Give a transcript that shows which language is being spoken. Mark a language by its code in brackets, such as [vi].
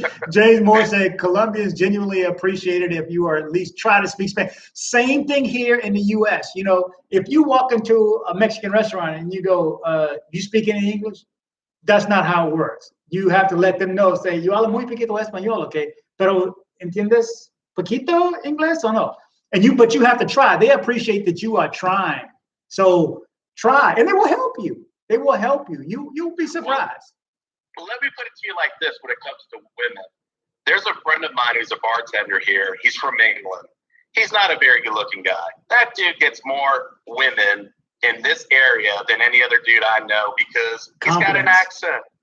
[en] James Moore said, Colombians genuinely appreciate it if you are at least try to speak Spanish. Same thing here in the U.S. If you walk into a Mexican restaurant and you go, you speak any English? That's not how it works. You have to let them know, say, [es] yo hablo muy poquito español, [en] okay? [es] Pero entiendes poquito inglés o no? [en] But you have to try. They appreciate that you are trying. So try, and they will help you. They will help you. You'll be surprised. Well, let me put it to you like this when it comes to women. There's a friend of mine who's a bartender here. He's from England. He's not a very good-looking guy. That dude gets more women in this area than any other dude I know because he's got an accent.